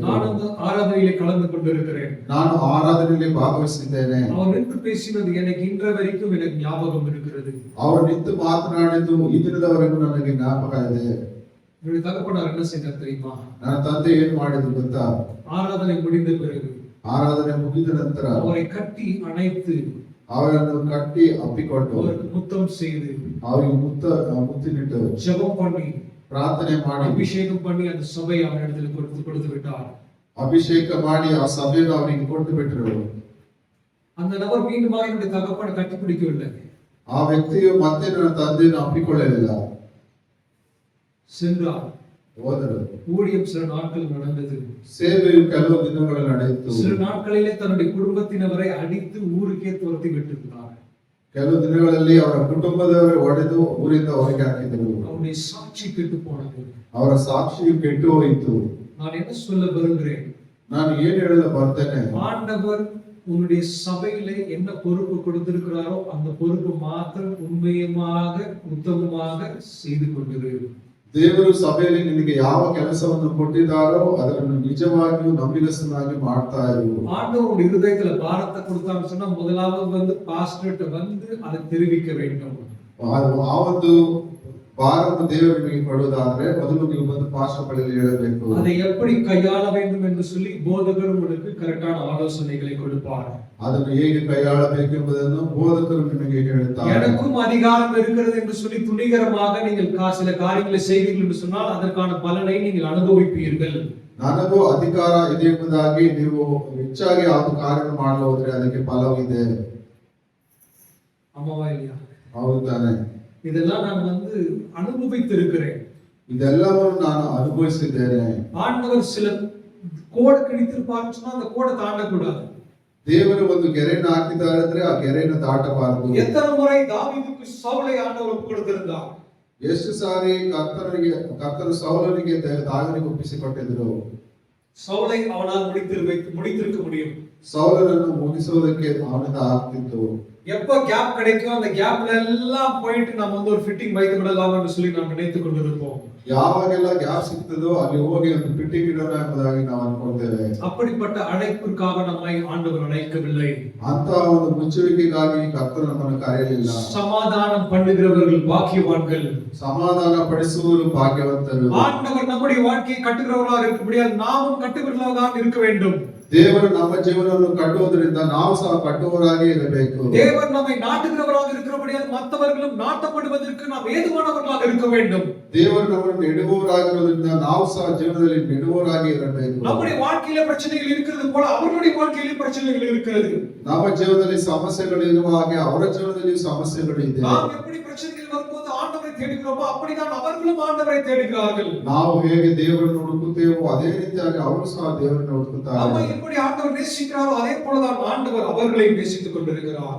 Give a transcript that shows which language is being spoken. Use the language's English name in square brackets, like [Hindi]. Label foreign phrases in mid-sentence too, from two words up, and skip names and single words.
[Tamil] நான் அந்த ஆராதனையிலே கலந்து கொண்டிருக்கிறேன். [Kannada] ನಾನು ಆರಾಧನೆಯಲ್ಲಿ ಭಾಗವಹಿಸಿದ್ದೇನೆ. [Tamil] அவர் நின்று பேசினது எனக்கு இன்ற வரைக்கும் எனக்கு ஞாபகம் இருக்கிறது. [Kannada] ಅವರು ನಿಂತು ಮಾತನಾಡಿದ್ದು ಈ ದಿನದವರೆಗೂ ನನಗೆ ಜ್ಞಾಪಕ ಇದೆ. [Tamil] என்னுடைய தகப்பனார் என்ன செய்தார் தெரியுமா? [Kannada] ನನ್ನ ತಂದೆ ಏನ್ ಮಾಡಿದ್ರು ಗೊತ್ತಾ? [Tamil] ஆராதனை முடிந்த பிறகு [Kannada] ಆರಾಧನೆ ಮುಗಿದ ನಂತರ [Tamil] அவரை கட்டி அணைத்து [Kannada] ಅವರನ್ನು ಕಟ್ಟಿ ಅಪ್ಪಿಕೊಂಡು [Tamil] அவருக்கு முத்தம் செய்து [Kannada] ಅವರಿಗೆ ಮುತ್ತಿನಿಟ್ಟು [Tamil] ஜெபம் பண்ணி [Kannada] ಪ್ರಾರ್ಥನೆ ಮಾಡಿ [Tamil] அபிஷேகம் பண்ணி அந்த சபையை அவரிடத்தில் கொடுத்து விட்டார். [Kannada] ಅಭಿಷೇಕ ಮಾಡಿ ಆ ಸಭೆಯನ್ನು ಅವರಿಗೆ ಕೊಟ್ಟು ಬಿಟ್ಟರು. [Tamil] அந்த நபர் மீண்டும் என்னுடைய தகப்பனை கட்டிப்பிடிக்கவில்லை. [Kannada] ಆ ವ್ಯಕ್ತಿಯು ಮತ್ತೆ ನನ್ನ ತಂದೆಯನ್ನು ಅಪ್ಪಿಕೊಳ್ಳಲಿಲ್ಲ. [Tamil] சென்றார், [Kannada] ಹೋದರು. [Tamil] ஊழியம் சில நாட்கள் நடந்தது. [Kannada] ಸೇವೆಯು ಕೆಲವು ದಿನಗಳು ನಡೆಯಿತು. [Tamil] சில நாட்களிலே தன்னுடைய குடும்பத்தினரை அடித்து ஊருக்கே துரத்தி விட்டிருந்தார். [Kannada] ಕೆಲವು ದಿನಗಳಲ್ಲಿ ಅವರ ಕುಟುಂಬದವರೇ ಹೊಡೆದು ಊರಿಂದ ಹೊರಗೆ ಹಾಕಿದರು. [Tamil] அவருடைய சாட்சி கெட்டு போனது. [Kannada] ಅವರ ಸಾಕ್ಷಿಯು ಕೆಟ್ಟು ಹೋಯಿತು. [Tamil] நான் என்ன சொல்ல விரும்புகிறேன்? [Kannada] ನಾನು ಏನ್ ಹೇಳಲು ಬರ್ತೇನೆ? [Tamil] ஆண்டவர் உன்னுடைய சபையிலே என்ன பொறுப்பு கொடுத்திருக்கிறாரோ அந்த பொறுப்பு மாத்திரம் உண்மையமாக உத்தமமாக செய்து கொண்டிரு. [Kannada] ದೇವರು ಸಭೆಯಲ್ಲಿ ನಿನಗೆ ಯಾವ ಕೆಲಸವನ್ನು ಕೊಟ್ಟಿದ್ದಾರೋ ಅದನ್ನು ನಿಜವಾಗಿಯೂ ನಂಬಿಗಸ್ತನಾಗಿ ಮಾಡ್ತಾ ಇರು. [Tamil] ஆண்டவர் இருதயத்துல பாரத்தை கொடுத்தான்னு சொன்னா முதலாவது வந்து பாஸ்டர்ட்ட வந்து அதை தெரிவிக்க வேண்டும். [Kannada] ಆ ಒಂದು ಭಾರವನ್ನು ದೇವರು ನಿಮಗೆ ಕೊಡುವುದಾದ್ರೆ ಮೊದಲು ನೀವು ಬಂದು ಪಾಸ್ಟರ್ ಬಳಿಯಲ್ಲಿ ಹೇಳಬೇಕು. [Tamil] அதை எப்படி கையாள வேண்டும் என்று சொல்லி போதகர் உங்களுக்கு கரெக்டான ஆலோசனைகளை கொடுப்பார். [Kannada] ಅದನ್ನು ಹೇಗೆ ಕೈಯಾಳಬೇಕು ಎಂಬುದನ್ನು ಬೋಧಕರು ನಿಮಗೆ ಹೇಳುತ್ತಾರೆ. [Tamil] எனக்கும் அதிகாரம் இருக்கிறது என்று சொல்லி துணிகரமாக நீங்கள் சில காரியங்களை செய்வீர்கள் என்று சொன்னால் அதற்கான பலனை நீங்கள் அனுபவிப்பீர்கள். [Kannada] ನನಗೂ ಅಧಿಕಾರ ಇದೆ ಎಂಬುದಾಗಿ ನೀವು ಹೆಚ್ಚಾಗಿ ಆ ಕಾರ್ಯ ಮಾಡಲು ಹೋದ್ರೆ ಅದಕ್ಕೆ ಫಲವಿದೆ. [Tamil] ஆமாவா இல்லையா? [Kannada] ಹೌದು ತಾನೆ. [Tamil] இதெல்லாம் நான் அனுபவித்திருக்கிறேன். [Kannada] ಇದೆಲ್ಲವನ್ನು ನಾನು ಅನುಭವಿಸಿದ್ದೇನೆ. [Tamil] ஆண்டவர் சில கோடை கிழித்திருப்பாருன்னு சொன்னா அந்த கோடை தாண்டக்கூடாது. [Kannada] ದೇವರು ಒಂದು ಗೆರೆಯನ್ನು ಹಾಕಿದ್ದಾರೆ ಅಂದ್ರೆ ಆ ಗೆರೆಯನ್ನು ದಾಟಬಾರದು. [Tamil] எத்தனை முறை தாவீதுக்கு சவுலை ஆண்டவர் ஒப்பு கொடுத்திருந்தார். [Kannada] ಎಷ್ಟು ಸಾರಿ ಕರ್ತನು ಸೌಲನಿಗೆ ದಾವೀದನಿಗೆ ಒಪ್ಪಿಸಿಕೊಟ್ಟಿದ್ರು. [Tamil] சவுலை அவனால் முடித்திருக்க முடியும். [Kannada] ಸೌಲನನ್ನು ಮುಗಿಸುವುದಕ್ಕೆ ಅವನಿಂದ ಆಗ್ತಿತ್ತು. [Tamil] எப்ப கேப் கிடைக்கும் அந்த கேப்ல எல்லாம் போயிட்டு நம்ம ஒரு ஃபிட்டிங் வைத்து விடலாம் என்று சொல்லி நாம் நினைத்துக் கொண்டிருப்போம். [Kannada] ಯಾವಾಗೆಲ್ಲ ಗ್ಯಾಪ್ ಸಿಗ್ತದೋ ಅಲ್ಲಿ ಹೋಗಿ ಒಂದು ಫಿಟ್ಟಿಂಗ್ ಇಡೋಣ ಎಂಬುದಾಗಿ ನಾವು ಅನ್ಕೊಳ್ತೇವೆ. [Tamil] அப்படிப்பட்ட அழைப்பிற்காக நம்மை ஆண்டவர் அழைக்கவில்லை. [Kannada] ಅಂತ ಒಂದು ಮುಚ್ಚುವಿಕೆಗಾಗಿ ಕರ್ತನು ನಮ್ಮನ್ನು ಕರೆಯಲಿಲ್ಲ. [Tamil] சமாதானம் பண்ணுகிறவர்கள் பாக்கியவான்கள். [Kannada] ಸಮಾಧಾನ ಪಡಿಸುವವರು ಭಾಗ್ಯವಂತರು. [Tamil] ஆண்டவர் நம்முடைய வாழ்க்கையை கட்டுகிறவர்களாக இருக்கும்படியால் நாமும் கட்டுகிறவர்களாக இருக்க வேண்டும். [Kannada] ದೇವರು ನಮ್ಮ ಜೀವನವನ್ನು ಕಟ್ಟುವುದರಿಂದ ನಾವು ಸಹ ಕಟ್ಟುವವರಾಗಿ ಇರಬೇಕು. [Tamil] தேவன் நம்மை நாட்டுகிறவராக இருக்கிறபடியால் மற்றவர்களும் நாட்டப்படுவதற்கு நாம் ஏதுவானவர்களாக இருக்க வேண்டும். [Kannada] ದೇವರು ನಮ್ಮನ್ನು ನೆಡುವವರಾಗಿರುವುದರಿಂದ ನಾವು ಸಹ ಜೀವನದಲ್ಲಿ ನೆಡುವವರಾಗಿ ಇರಬೇಕು. [Tamil] நம்முடைய வாழ்க்கையில பிரச்சனைகள் இருக்கிறது போல அவர்களுடைய வாழ்க்கையில பிரச்சனைகள் இருக்கிறது. [Kannada] ನಮ್ಮ ಜೀವನದಲ್ಲಿ ಸಮಸ್ಯೆಗಳು ಇರುವ ಹಾಗೆ ಅವರ ಜೀವನದಲ್ಲಿ ಸಮಸ್ಯೆಗಳು ಇದೆ. [Tamil] நாம் எப்படி பிரச்சனைகள் வரும்போது ஆண்டவரை தேடுகிறோமோ அப்படிதான் அவர்களும் ஆண்டவரை தேடுகிறார்கள். [Kannada] ನಾವು ಹೇಗೆ ದೇವರನ್ನು ಹುಡುಕುತ್ತೇವೋ ಅದೇ ರೀತಿಯಾಗಿ ಅವರು ಸಹ ದೇವರನ್ನು ಹುಡುಕುತ್ತಾರೆ. [Tamil] நம்மை எப்படி ஆண்டவர் நேசிக்கிறாரோ அதே போலதான் ஆண்டவர் அவர்களை நேசித்துக் கொண்டிருக்கிறார்.